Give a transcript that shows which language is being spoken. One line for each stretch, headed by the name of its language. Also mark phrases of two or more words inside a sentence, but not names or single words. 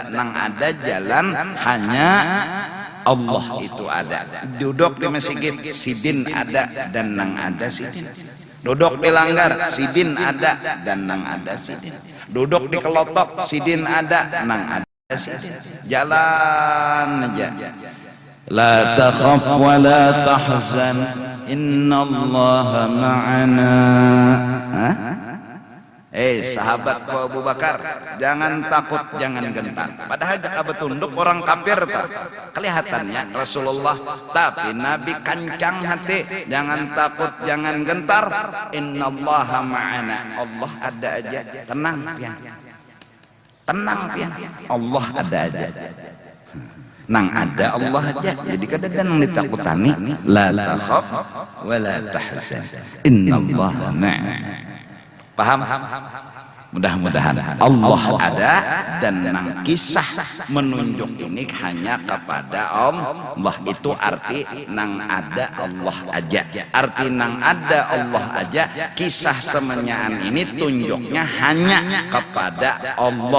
Banjar: Nang ada jalan hanya Allah itu ada. Duduk di masjid, sidin ada dan nang ada sidin. Duduk di langgar, sidin ada dan nang ada sidin. Duduk di kelotok, sidin ada, nang ada sidin. Jalan aja.
Arabic: لا تخف ولا تحزن، إن الله معنا.
Banjar: Sahabat Abu Bakar, jangan takut, jangan gentar. Padahal jika betunduk orang kafir kelihatannya Rasulullah, tapi Nabi kancang hati, jangan takut, jangan gentar.
Arabic: إن الله معنا,
Banjar: Allah ada aja. Tenang pian, tenang pian, Allah ada aja. Nang ada Allah aja, jadi kadang-kadang ditakutani.
Arabic: لا تخف ولا تحزن، إن الله معنا.
Banjar: Paham? Mudah-mudahan Allah ada, dan nang kisah menunjuk ini hanya kepada Allah. Itu arti nang ada Allah aja. Arti nang ada Allah aja, kisah semenyaan ini tunjuknya hanya kepada Allah.